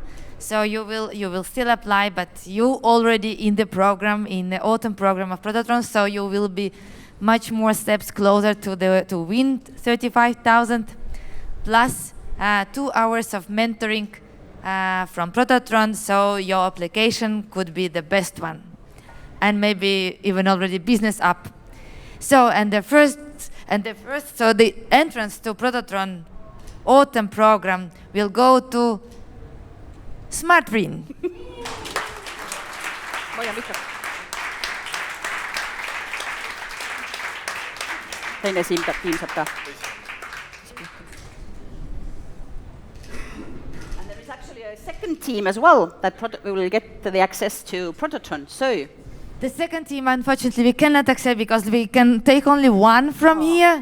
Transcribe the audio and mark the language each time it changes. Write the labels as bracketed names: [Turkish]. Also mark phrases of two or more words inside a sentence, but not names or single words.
[English] So you will still apply, but you already in the program, in the autumn program of Prototron, so you will be much more steps closer to win 35,000, plus 2 hours of mentoring from Prototron, so your application could be the best one. and maybe even already business app. So, so the entrance to Prototron autumn program will go to SmartBrain. [Estonian] Teine tiim saab ka. [English] And there is actually a second team as well that will get the access to Prototron. So the second team, unfortunately, we cannot accept because we can take only one from here.